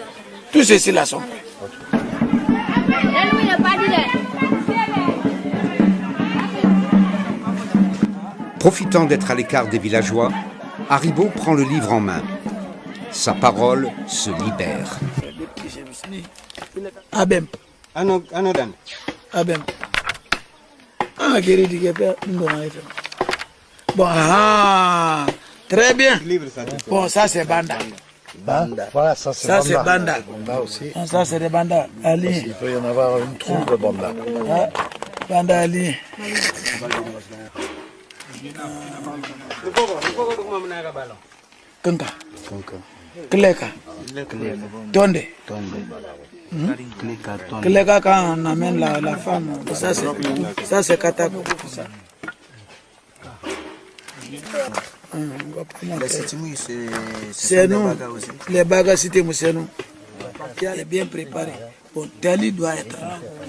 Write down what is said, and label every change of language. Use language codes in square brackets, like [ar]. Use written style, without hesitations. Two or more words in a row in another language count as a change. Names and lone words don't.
[fr] Tous ceux-ci là sont prêts. Profitant d'être à l'écart des villageois, Haribo prend le livre en main. Sa parole se libère. Abem. Anodan. Abem. Bon, ah, très bien. Bon, ça c'est Banda. Banda. Voilà, ça c'est Banda. Ça c'est Banda. Banda aussi. Ça c'est des Banda. Ali. Il peut y en avoir une troupe de Banda. Banda Ali. Kanka. Kleka. Tonde. Kleka quand on amène la femme, ça c'est Katako. C'est nous, les bagas c'était c'est nous. Qui est bien préparé. Bon, Tali doit être là.